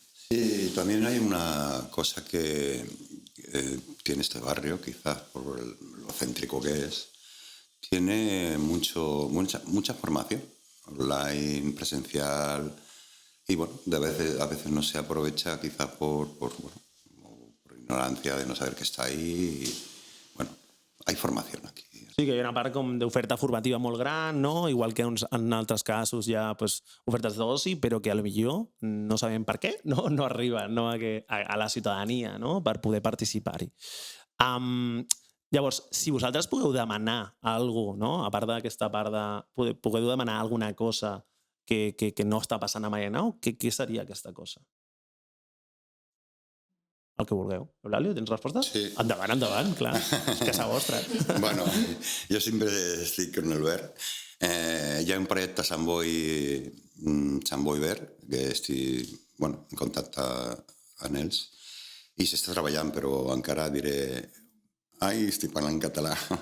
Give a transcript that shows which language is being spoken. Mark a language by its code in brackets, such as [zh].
[es] Sí, también hay una cosa que tiene este barrio, quizás por lo céntrico que es, tiene mucha formación online, presencial. Y bueno, a veces no se aprovecha quizás por ignorancia de no saber que está ahí. Y, bueno, hay formación aquí. [ca] Sí, que hi ha una part com d'oferta formativa molt gran, no? Igual que en altres casos hi ha ofertes d'oci, però que potser no sabem per què no arriben a la ciutadania, no? Per poder participar-hi. Llavors, si vosaltres podeu demanar alguna cosa, no? A part d'aquesta part de... Podeu demanar alguna cosa que no està passant a Marianao, què seria aquesta cosa? El que vulgueu. Eulàlia, tens respostes? Sí. Endavant, clar. És casa vostra. [es] Bueno, yo siempre estoy con el Ver. [ca] Hi ha un projecte a Sant Boi Ver, que estic en contacte amb ells, i s'està treballant, però encara diré... Ai, estic parlant català.